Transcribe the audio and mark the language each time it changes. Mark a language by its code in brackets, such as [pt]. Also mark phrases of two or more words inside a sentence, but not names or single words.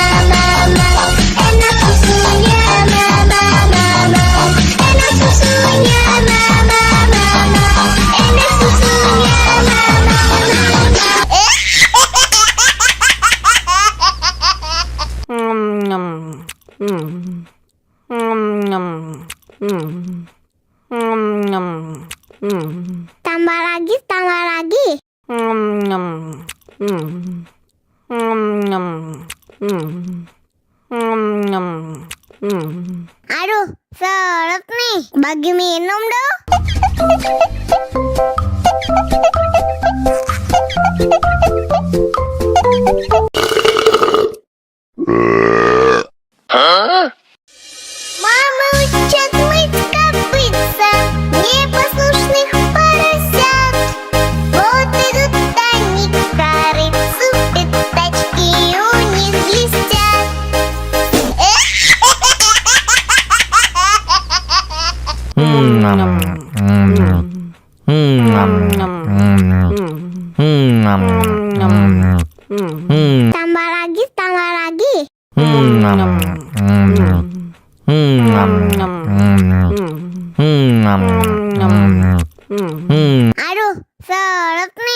[id] enak susunya mama, enak susunya mama, enak susunya Tambah lagi. Aduh, seret nih. Bagi minum dong. [ru] Мама учат мыть копытца непослушных поросят. Вот идут они к корыцу, пятачки у них блестят. [id] Tambah lagi. Aduh, seret nih.